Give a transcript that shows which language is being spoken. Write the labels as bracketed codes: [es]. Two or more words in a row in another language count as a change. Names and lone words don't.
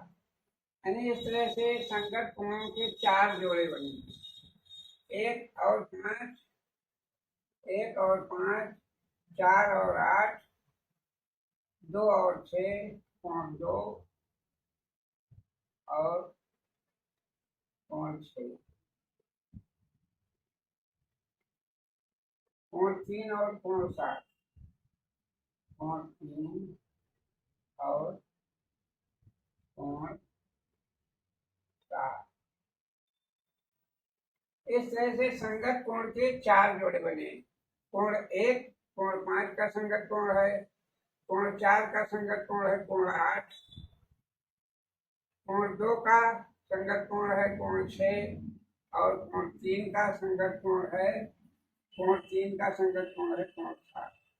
[hi] यानी इस तरह से संगत कोणों के 4 जोड़े बने, 1 और 5, 4 और 8, 2 और 6, कोण 2 और कोण 6, कोण 3 और कोण 7, कोण 3 और कोण 7। इस तरह से संगत कोण के 4 जोड़े बने। कोण 1 कोण 5 का संगत कोण है, कोण 4 का संगत कोण है कोण 8, कोण 2 का संगत कोण है कोण 6 और कोण 3 का संगत कोण है कोण 3 का संगत कोण है कोण 7।